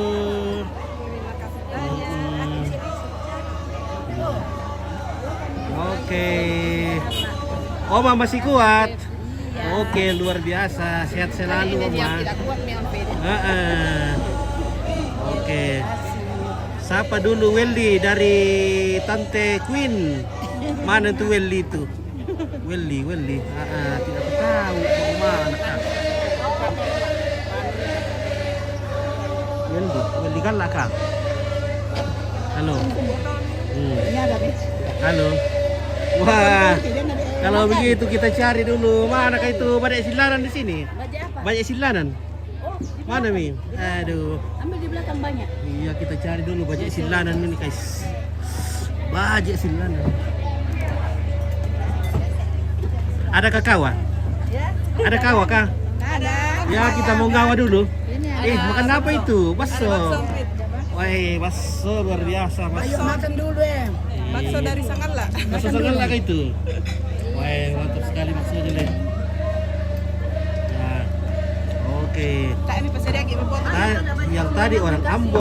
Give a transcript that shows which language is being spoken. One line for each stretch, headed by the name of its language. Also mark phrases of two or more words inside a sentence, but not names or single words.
Indonesian: Oke. Oma masih kuat. Oke, luar biasa. Sehat selalu Oma. Oke. Sapa dulu Welly dari Tante Queen. Mana tuh Welly itu? Welly. Tidak tahu kemana kah? Welly kan lah kah? Halo. Halo. Wah, kalau begitu kita cari dulu. Mana kah itu banyak silanan di sini? Banyak silanan. Mana Mi? Aduh. Ambil di belakang banyak. Iya, kita cari dulu banyak silanan ini guys. Banyak silanan. Ada kawa? Ada kawa kah? Ada. Ya, kita mau ngawa dulu. Makan apa itu? Bakso. Wah, bakso luar biasa. Bakso. Makan dulu ya. Bakso dari Sangala. Bakso Sangala kah itu? Wah, mantap sekali baksonya deh. Nah, oke. Yang tadi orang Ambon.